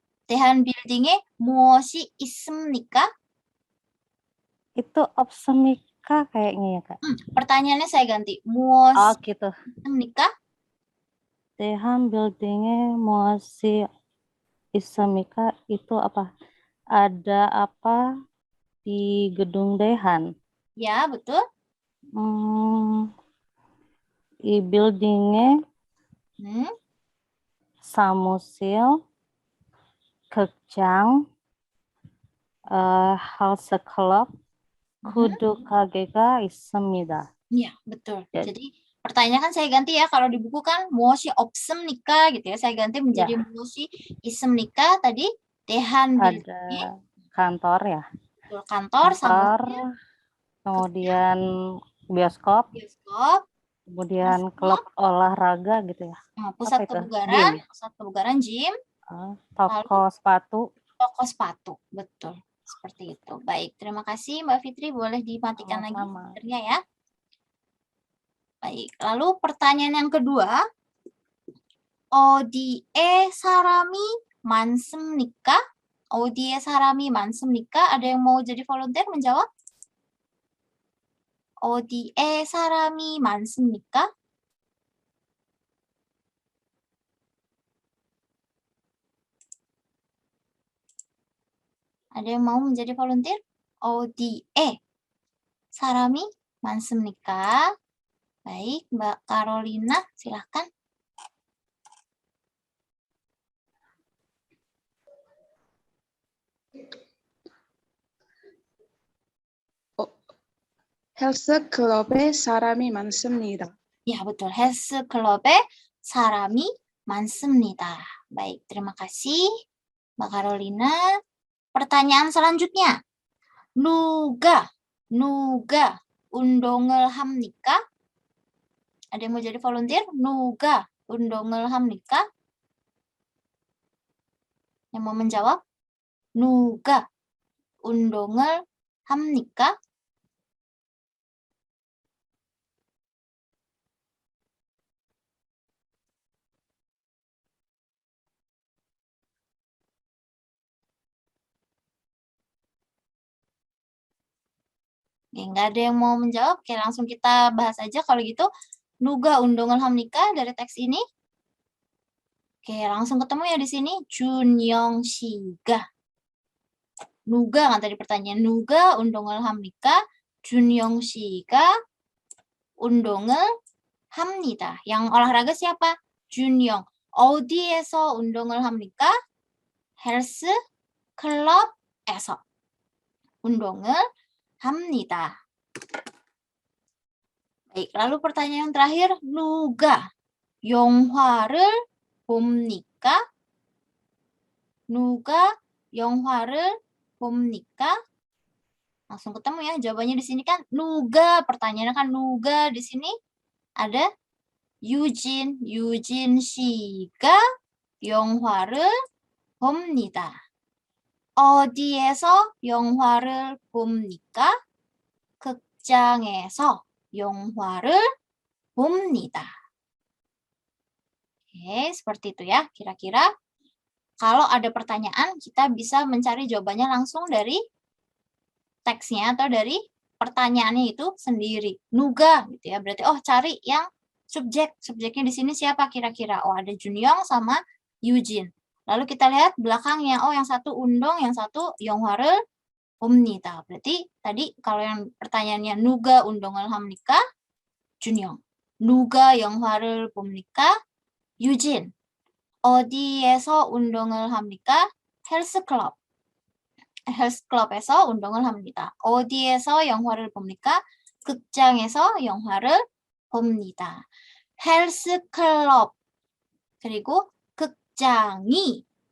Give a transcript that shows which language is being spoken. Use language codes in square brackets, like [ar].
[ko] 대한 빌딩에 무엇이 있습니까? [id] Itu [ko] 없습니까 [id] kayaknya ya, Kak. Pertanyaannya saya ganti. [ko] 무엇이 [id] gitu. [ko] 있습니까? 대한 빌딩에 무엇이 있습니까? [id] Itu apa? Ada apa di gedung Dehan? Ya, betul. Di buildingnya [ko] 사무실, 극장, 헬스 클럽, 구두 가게가 있습니다. [id] Iya, betul. Jadi pertanyaan kan saya ganti ya. Kalau di buku kan [ko] 무엇이 없습니까 [id] gitu ya. Saya ganti menjadi [ko] 무엇이 있습니까 [id] tadi [ko] 대한 빌딩에. [id] Ada kantor ya. Betul, kantor, kemudian bioskop, kemudian klub olahraga gitu ya. Pusat kebugaran, gym, toko sepatu. Toko sepatu, betul. Seperti itu. Baik, terima kasih Mbak Fitri. Boleh dimatikan lagi speakernya ya. Baik, lalu pertanyaan yang kedua. [ko] 어디에 사람이 많습니까? 어디에 사람이 많습니까? [id] Ada yang mau jadi volunteer menjawab? [ko] 어디에 사람이 많습니까? [id] Ada yang mau menjadi volunteer? [ko] 어디에 사람이 많습니까? [id] Baik, Mbak Carolina, silahkan. [ko] 헬스클럽에 사람이 많습니다. [id] Ya, betul. [ko] 헬스클럽에 사람이 많습니다. [id] Baik, terima kasih, Mbak Carolina. Pertanyaan selanjutnya. [ko] 누가 운동을 합니까? [id] Ada yang mau jadi volunteer? [ko] 누가 운동을 합니까? [id] Yang mau menjawab? [ko] 누가 운동을 합니까? [id] Oke, nggak ada yang mau menjawab. Oke, langsung kita bahas aja kalau gitu. [ko] 누가 운동을 합니까? [id] Dari teks ini. Oke, langsung ketemu ya di sini. [ko] 준영 씨가. [id] 누가 kan tadi pertanyaan. [ko] 누가 운동을 합니까? 준영 씨가 운동을 합니다. [id] Yang olahraga siapa? 준영. [ko] 어디에서 운동을 합니까? 헬스 클럽에서 운동을 합니다. [id] Baik, lalu pertanyaan yang terakhir, [ko] 누가 영화를 봅니까? 누가 영화를 봅니까? [id] Langsung ketemu ya, jawabannya di sini kan 누가, pertanyaannya kan 누가, di sini ada [ko] 유진 씨가 영화를 봅니다. 어디에서 영화를 봅니까? 극장에서 영화를 봅니다. [id] Oke, seperti itu ya. Kira-kira kalau ada pertanyaan, kita bisa mencari jawabannya langsung dari teksnya atau dari pertanyaannya itu sendiri. 누가 gitu ya. Berarti cari yang subjek. Subjeknya di sini siapa kira-kira? Ada Junyong sama Eugene. Lalu kita lihat belakangnya. yang satu undong, yang satu [ko] 영화를 봅니다. [id] Berarti tadi kalau yang pertanyaannya [ko] 누가 운동을 합니까? Junyong. 누가 영화를 봅니까? Eugene. 어디에서 운동을 합니까? 헬스클럽. 헬스클럽에서 운동을 합니다. 어디에서 영화를 봅니까? 극장에서 영화를 봅니다. 헬스클럽 그리고 극장이